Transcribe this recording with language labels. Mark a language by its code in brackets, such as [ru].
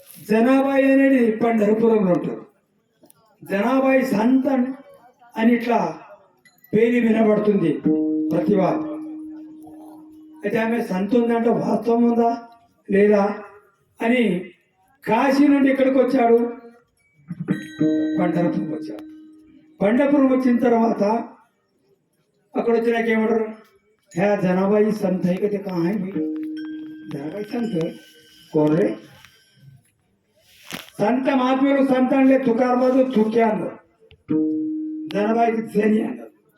[te] జనాబాయి అనేది పండరపురంలో ఉంటారు. జనాబాయి సంత అని ఇట్లా పేరు వినబడుతుంది ప్రతి వారు. అయితే ఆమె సంత ఉందంటే వాస్తవం ఉందా లేదా అని కాశీ నుండి ఇక్కడికి వచ్చాడు, పండరపురం వచ్చాడు. పండరపురం వచ్చిన తర్వాత అక్కడ వచ్చినాక ఏమంటారు, [hi] ह्या जनाबाई संत है कि कहाँ है भाई? जनाबाई संत कौन रे? [te] संत महात्म्युలు సంత అంటే తుకారాబాదు తుకే అన్నారు, జనాబాయికి జని అన్నారు.